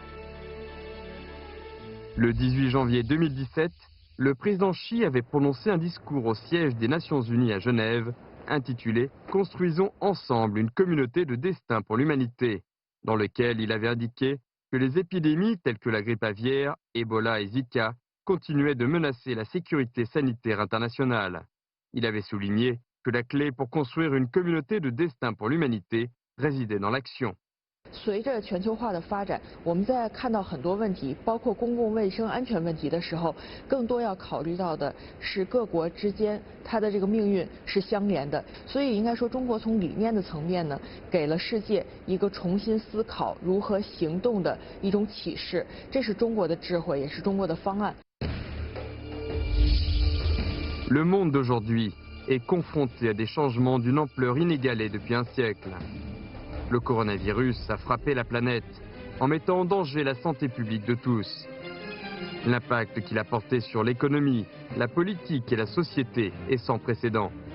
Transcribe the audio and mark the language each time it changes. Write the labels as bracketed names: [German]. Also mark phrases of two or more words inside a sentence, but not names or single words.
[French] Le 18 janvier 2017, le président Xi avait prononcé un discours au siège des Nations Unies à Genève, intitulé « Construisons ensemble une communauté de destin pour l'humanité », dans lequel il avait indiqué que les épidémies telles que la grippe aviaire, Ebola et Zika continuaient de menacer la sécurité sanitaire internationale. Il avait souligné que la clé pour construire une communauté de destin pour l'humanité résidait dans l'action. [Chinese] 随着全球化的发展，我们在看到很多问题，包括公共卫生安全问题的时候，更多要考虑到的是各国之间它的这个命运是相连的。所以应该说，中国从理念的层面呢，给了世界一个重新思考如何行动的一种启示。这是中国的智慧，也是中国的方案。 [French] Le monde d'aujourd'hui est confronté à des changements d'une ampleur inégalée depuis un siècle. Le coronavirus a frappé la planète en mettant en danger la santé publique de tous. L'impact qu'il a porté sur l'économie, la politique et la société est sans précédent.